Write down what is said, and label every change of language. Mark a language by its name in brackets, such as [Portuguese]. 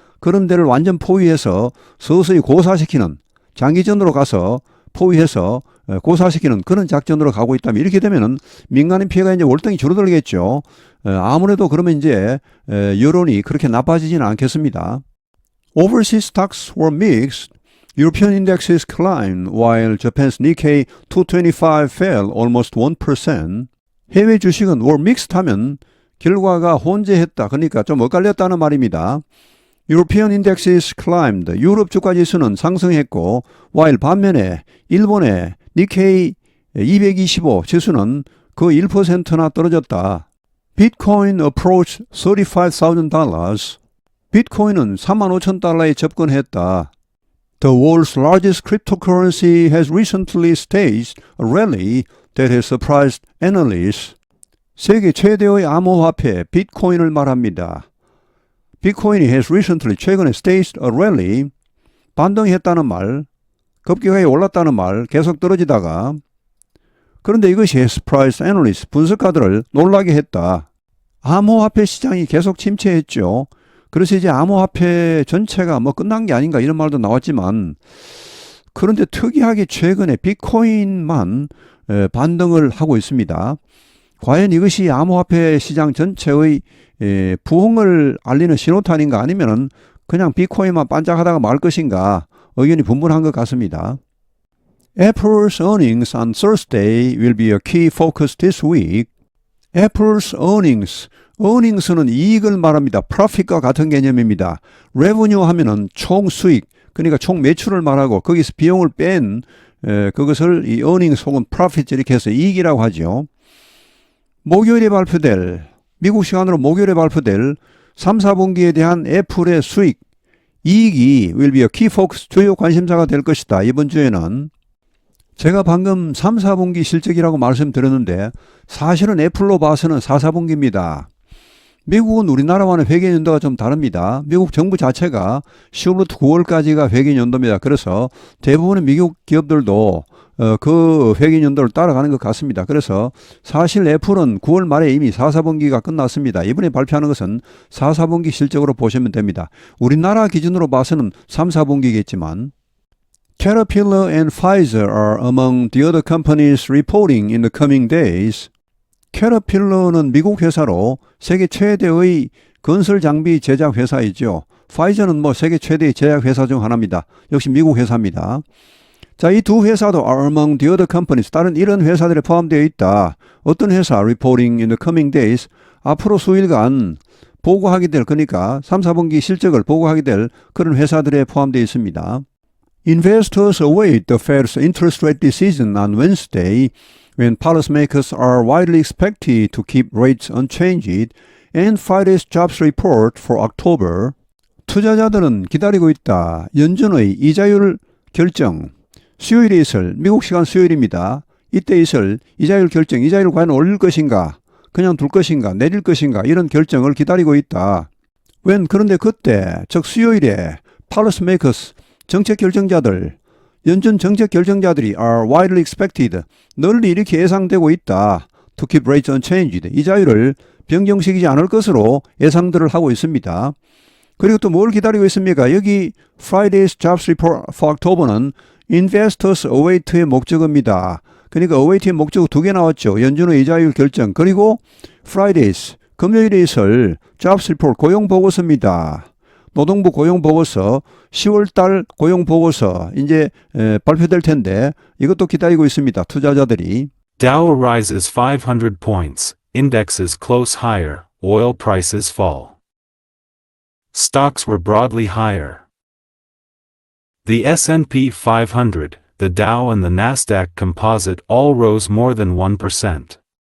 [Korean] 그런 데를 완전 포위해서 서서히 고사시키는, 장기전으로 가서 포위해서 고사시키는 그런 작전으로 가고 있다면 이렇게 되면은 민간인 피해가 이제 월등히 줄어들겠죠. 아무래도 그러면 이제 여론이 그렇게 나빠지지는 않겠습니다. [English] Overseas stocks were mixed. European indexes climbed while Japan's Nikkei 225 fell almost 1%. [Korean] 해외 주식은 [English] were mixed [Korean] 하면 결과가 혼재했다. 그러니까 좀 엇갈렸다는 말입니다. [English] European indexes climbed. [Korean] 유럽 주가 지수는 상승했고 [English] while [Korean] 반면에 일본의 니케이 225 지수는 그 1%나 떨어졌다. [English] Bitcoin approached $35,000. [Korean] 비트코인은 35,000달러에 접근했다. [English] The world's largest cryptocurrency has recently staged a rally that has surprised analysts. [Korean] 세계 최대의 암호화폐 비트코인을 말합니다. 비트코인이 [English] has recently [Korean] 최근에 [English] staged a rally [Korean] 반등했다는 말, 급격하게 올랐다는 말, 계속 떨어지다가 그런데 이것이 [English] has surprised analysts [Korean] 분석가들을 놀라게 했다. 암호화폐 시장이 계속 침체했죠. 그래서 이제 암호화폐 전체가 뭐 끝난 게 아닌가 이런 말도 나왔지만 그런데 특이하게 최근에 비트코인만 반등을 하고 있습니다. 과연 이것이 암호화폐 시장 전체의 부흥을 알리는 신호탄인가 아니면은 그냥 비트코인만 반짝하다가 말 것인가 의견이 분분한 것 같습니다. [English] Apple's earnings on Thursday will be a key focus this week. [Korean] Apple's earnings는 이익을 말합니다. profit과 같은 개념입니다. revenue 하면은 총 수익, 그러니까 총 매출을 말하고 거기서 비용을 뺀 그것을 이 earnings 혹은 profit 이렇게 해서 이익이라고 하죠. 목요일에 발표될, 미국 시간으로 목요일에 발표될 3, 4분기에 대한 애플의 수익, 이익이 [English] will be a key focus, [Korean] 주요 관심사가 될 것이다. 이번 주에는 제가 방금 3, 4분기 실적이라고 말씀드렸는데 사실은 애플로 봐서는 4, 4분기입니다. 미국은 우리나라와는 회계연도가 좀 다릅니다. 미국 정부 자체가 10월부터 9월까지가 회계연도입니다. 그래서 대부분의 미국 기업들도 그 회계연도를 따라가는 것 같습니다. 그래서 사실 애플은 9월 말에 이미 4, 4분기가 끝났습니다. 이번에 발표하는 것은 4, 4분기 실적으로 보시면 됩니다. 우리나라 기준으로 봐서는 3, 4분기겠지만 [English] Caterpillar and Pfizer are among the other companies reporting in the coming days. [Korean] 캐터필러는 미국 회사로 세계 최대의 건설 장비 제작 회사이죠. 파이저는 뭐 세계 최대의 제약 회사 중 하나입니다. 역시 미국 회사입니다. 자, 이 두 회사도 [English] are among the other companies. [Korean] 다른 이런 회사들에 포함되어 있다. 어떤 회사? [English] Reporting in the coming days. [Korean] 앞으로 수일간 보고하게 될, 그러니까 3, 4분기 실적을 보고하게 될 그런 회사들에 포함되어 있습니다. [English] Investors await the Fed's interest rate decision on Wednesday when policymakers are widely expected to keep rates unchanged and Friday's jobs report for October. [Korean] 투자자들은 기다리고 있다. 연준의 이자율 결정. 수요일에 있을, 미국 시간 수요일입니다. 이때 있을 이자율 결정, 이자율을 과연 올릴 것인가, 그냥 둘 것인가, 내릴 것인가 이런 결정을 기다리고 있다. 그런데 그때, 즉 수요일에 policymakers, 정책 결정자들, 연준 정책 결정자들이 [English] are widely expected, [Korean] 널리 이렇게 예상되고 있다. [English] to keep rates unchanged, [Korean] 이자율을 변경시키지 않을 것으로 예상들을 하고 있습니다. 그리고 또 뭘 기다리고 있습니까? 여기 [English] Friday's jobs report for October [Korean] 는 [English] investors await [Korean] 의 목적어입니다. 그러니까 await의 목적어 두 개 나왔죠. 연준의 이자율 결정, 그리고 Friday's, 금요일에 있을 [English] jobs report [Korean] 고용보고서입니다. 노동부 고용보고서, 10월달 고용보고서 이제 발표될 텐데 이것도 기다리고 있습니다. 투자자들이. [English] Dow rises 500 points, indexes close higher, oil prices fall. Stocks were broadly higher. The S&P 500, the Dow and the Nasdaq Composite all rose more than 1%.